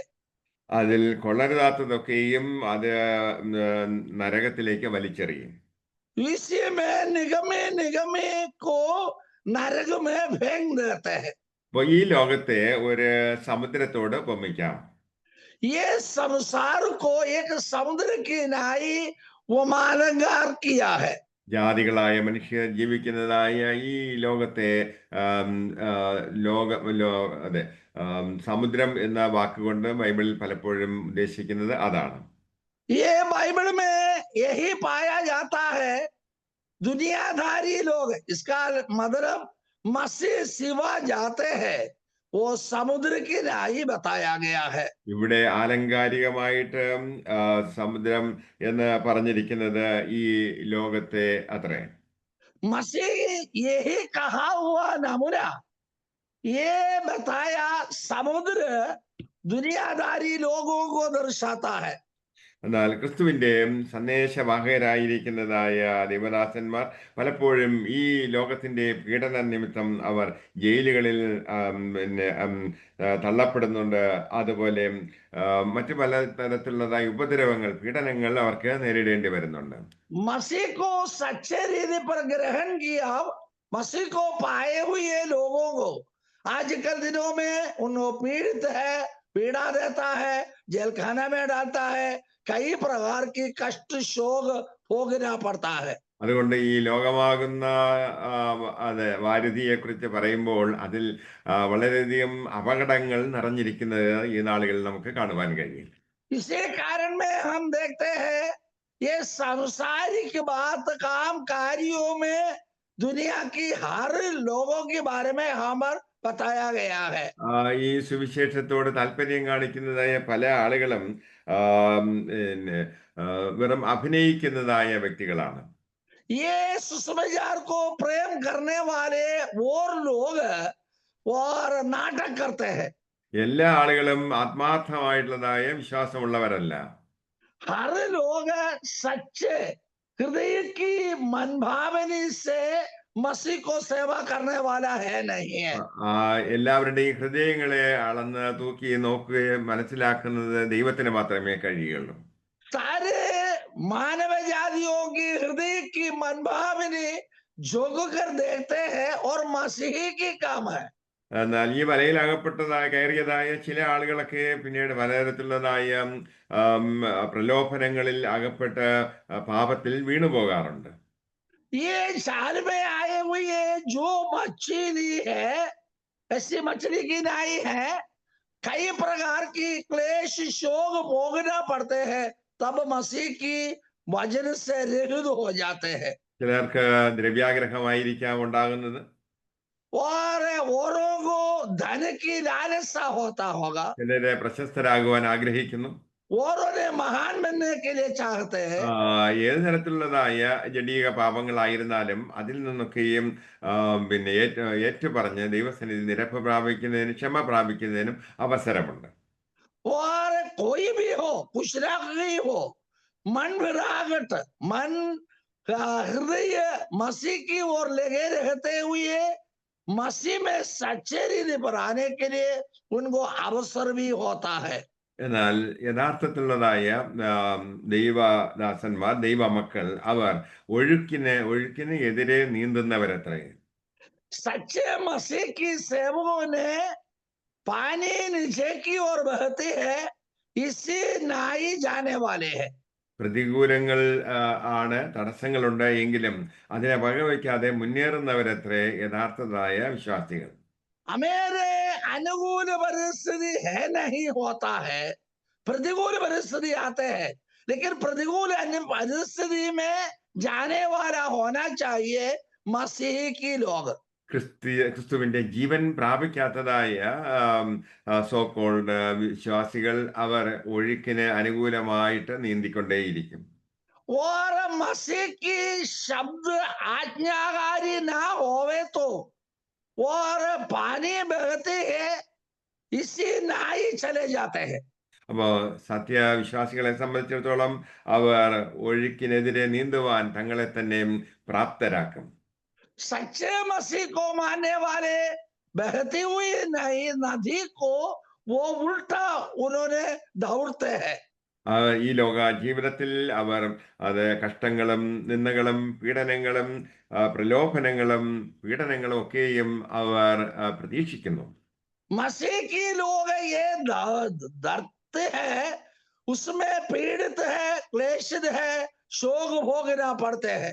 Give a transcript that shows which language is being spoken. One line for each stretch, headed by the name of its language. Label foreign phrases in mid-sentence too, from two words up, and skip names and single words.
Malayalam: അതിൽ കൊള്ളരുതാത്തതൊക്കെയും അത് നരകത്തിലേക്ക് വലിച്ചെറിയും.
Hindi: इसी में निगमे को नरक में फेंक देते हैं।
Malayalam: അപ്പൊ ഈ ലോകത്തെ ഒരു സമുദ്രത്തോട് ഉപമിക്കാം.
Hindi: ये संसार को एक समुद्र की नाई वो मालंगार किया है।
Malayalam: ജാതികളായ മനുഷ്യർ ജീവിക്കുന്നതായ ഈ ലോകത്തെ അതെ സമുദ്രം എന്ന വാക്കുകൊണ്ട് ബൈബിളിൽ പലപ്പോഴും ഉദ്ദേശിക്കുന്നത് അതാണ്.
Hindi: ये बाइबल में यही पाया जाता है, दुनियादारी लोग, इसका मतलब मसीह सिवा जाते हैं, वो समुद्र की नाई बताया गया है।
Malayalam: ഇവിടെ ആലങ്കാരികമായിട്ട് സമുദ്രം എന്ന് പറഞ്ഞിരിക്കുന്നത് ഈ ലോകത്തെ അത്രേ.
Hindi: मसीह यही कहा हुआ नमूना, ये बताया, समुद्र दुनियादारी लोगों को दर्शाता है।
Malayalam: എന്നാൽ ക്രിസ്തുവിന്റെ സന്ദേശവാഹകരായിരിക്കുന്നതായ ദൈവദാസന്മാർ പലപ്പോഴും ഈ ലോകത്തിന്റെ പീഡന നിമിത്തം അവർ ജയിലുകളിൽ തള്ളപ്പെടുന്നുണ്ട്. അതുപോലെ മറ്റു പല തരത്തിലുള്ളതായ ഉപദ്രവങ്ങൾ, പീഡനങ്ങൾ അവർക്ക് നേരിടേണ്ടി വരുന്നുണ്ട്.
Hindi: मसीह को सच्चे रीति पर ग्रहण किया, मसीह को पाए हुए लोगों को आजकल दिनों में उनको पीड़ित है, पीड़ा देता है, जेल खाना में डालता है, कई प्रकार की कष्ट शोक भोगना पड़ता है।
Malayalam: അതുകൊണ്ട് ഈ ലോകമാകുന്ന വാരുതിയെ കുറിച്ച് പറയുമ്പോൾ അതിൽ വളരെയധികം അപകടങ്ങൾ നിറഞ്ഞിരിക്കുന്നത് ഈ നാളുകളിൽ നമുക്ക് കാണുവാൻ കഴിയും.
Hindi: इसी कारण में हम देखते हैं ये सांसारिक बात काम कार्यों में दुनिया की हर लोगों के बारे में हमें बताया गया है।
Malayalam: ഈ സുവിശേഷത്തോട് താല്പര്യം കാണിക്കുന്നതായ പല ആളുകളും പിന്നെ വെറും അഭിനയിക്കുന്നതായ വ്യക്തികളാണ്.
Hindi: ये सुसमाचार को प्रेम करने वाले और लोग और नाटक करते हैं।
Malayalam: എല്ലാ ആളുകളും ആത്മാർത്ഥമായിട്ടുള്ളതായ വിശ്വാസമുള്ളവരല്ല.
Hindi: हर लोग सच्चे हृदय की मनभावनी से मसीह को सेवा करने वाला है नहीं है।
Malayalam: എല്ലാവരുടെയും ഹൃദയങ്ങളെ അളന്ന് തൂക്കി നോക്കുകയും മനസ്സിലാക്കുന്നത് ദൈവത്തിന് മാത്രമേ കഴിയുള്ളൂ.
Hindi: सारे मानव जातियों की हृदय की मनभावनी झुक कर देखते हैं और मसीही की काम है।
Malayalam: എന്നാൽ ഈ വലയിൽ കയറിയതായ ചില ആളുകളൊക്കെ പിന്നീട് പലതരത്തിലുള്ളതായ പ്രലോഭനങ്ങളിൽ അകപ്പെട്ട് പാപത്തിൽ വീണുപോകാറുണ്ട്.
Hindi: ये जाल में आए हुए जो मछली है, ऐसी मछली की नाई है, कई प्रकार की क्लेश शोक भोगना पड़ते हैं, तब मसीह की वजन से रहित हो जाते हैं।
Malayalam: ചിലർക്ക് ദ്രവ്യാഗ്രഹമായിരിക്കാം ഉണ്ടാകുന്നത്.
Hindi: और औरों को धन की लालसा होता होगा,
Malayalam: ചിലര് പ്രശസ്തരാകുവാൻ ആഗ്രഹിക്കുന്നു.
Hindi: औरों ने महान बनने के लिए चाहते हैं।
Malayalam: ഏത് തരത്തിലുള്ളതായ ജഡീക പാപങ്ങളായിരുന്നാലും അതിൽ നിന്നൊക്കെയും പിന്നെ ഏറ്റുപറഞ്ഞ് ദൈവസന്നിധി നിരപ്പ് പ്രാപിക്കുന്നതിനും ക്ഷമ പ്രാപിക്കുന്നതിനും അവസരമുണ്ട്.
Hindi: और कोई भी हो, कुछ ना कोई हो, मन विरागट, मन हृदय मसीह की ओर लगे रहते हुए मसीह में सच्चे रीति पर आने के लिए उनको अवसर भी होता है।
Malayalam: എന്നാൽ യഥാർത്ഥത്തിലുള്ളതായ ദൈവദാസന്മാർ, ദൈവമക്കൾ, അവർ ഒഴുക്കിന് എതിരെ നീന്തുന്നവരത്രേ.
Hindi: सच्चे मसीह की सेवकों ने पानी नीचे की ओर बहती है, इसी नाई जाने वाले हैं।
Malayalam: പ്രതികൂലങ്ങൾ ആണ്, തടസ്സങ്ങളുണ്ട് എങ്കിലും അതിനെ വകവയ്ക്കാതെ മുന്നേറുന്നവരത്രേ യഥാർത്ഥതായ വിശ്വാസികൾ.
Hindi: मेरे अनुकूल परिस्थिति है नहीं होता है, प्रतिकूल परिस्थिति आते हैं, लेकिन प्रतिकूल परिस्थिति में जाने वाला होना चाहिए मसीह की लोग।
Malayalam: ക്രിസ്തുവിന്റെ ജീവൻ പ്രാപിക്കാത്തതായ
English: so-called
Malayalam: വിശ്വാസികൾ അവർ ഒഴുക്കിന് അനുകൂലമായിട്ട് നീന്തിക്കൊണ്ടേയിരിക്കും.
Hindi: और मसीह की शब्द आज्ञाकारी ना होवे तो और पानी बहते है, इसी नाई चले जाते हैं।
Malayalam: അപ്പോ സത്യവിശ്വാസികളെ സംബന്ധിച്ചിടത്തോളം അവർ ഒഴുക്കിനെതിരെ നീന്തുവാൻ തങ്ങളെ തന്നെ പ്രാപ്തരാക്കും.
Hindi: सच्चे मसीह को मानने वाले बहती हुई नदी को वो उल्टा उन्होंने दौड़ते हैं।
Malayalam: ഈ ലോക ജീവിതത്തിൽ അവർ അത് കഷ്ടങ്ങളും നിന്ദകളും പീഡനങ്ങളും പ്രലോഭനങ്ങളും പീഡനങ്ങളും ഒക്കെയും അവർ പ്രതീക്ഷിക്കുന്നു.
Hindi: मसीह की लोग ये डरते हैं, उसमें पीड़ित है, क्लेशित है, शोक भोगना पड़ते हैं।